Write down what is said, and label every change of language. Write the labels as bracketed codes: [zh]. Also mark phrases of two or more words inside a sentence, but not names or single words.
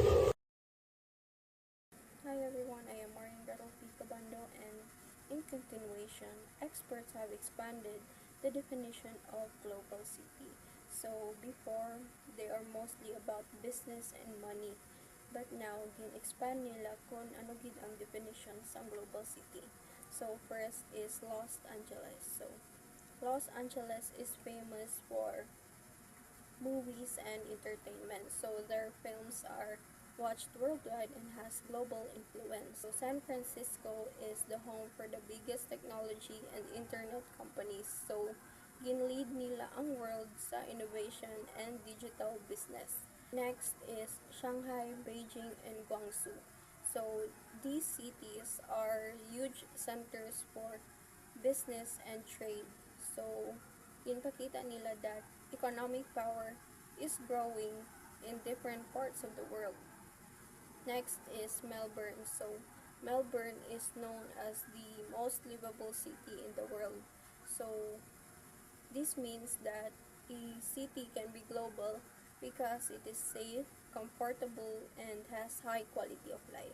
[en] Hi everyone, I am Maureen P. Cabando, and in continuation, experts have expanded the definition of global city. So before, they are mostly about business and money, but now [hil] gin-expand nila kung ano gid ang definition sa [en] global city. So first is Los Angeles. So Los Angeles is famous for movies and entertainment. So their films are watched worldwide and has global influence. So San Francisco is the home for the biggest technology and internet companies. [hil] So ginlead nila ang world sa [en] innovation and digital business. Next is Shanghai, Beijing, and Guangzhou. So these cities are huge centers for business and trade. So [hil] ginpakita nila [en] that economic power is growing in different parts of the world. Next is Melbourne. So Melbourne is known as the most livable city in the world. So this means that a city can be global because it is safe, comfortable, and has high quality of life.